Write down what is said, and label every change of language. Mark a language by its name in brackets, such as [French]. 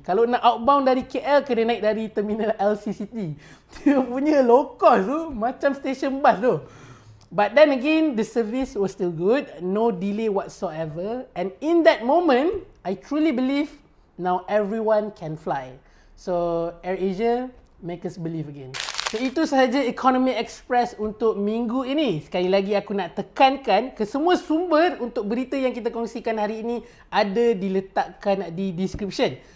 [Malay] Kalau nak outbound dari KL, kena naik dari terminal LCCT. Dia punya low cost tu, macam station bus tu. [English] But then again, the service was still good. No delay whatsoever. And in that moment, I truly believe now everyone can fly. So, AirAsia, make us believe again. [Malay] So, itu sahaja Economy Express untuk minggu ini. Sekali lagi aku nak tekankan ke semua sumber untuk berita yang kita kongsikan hari ini ada diletakkan di description.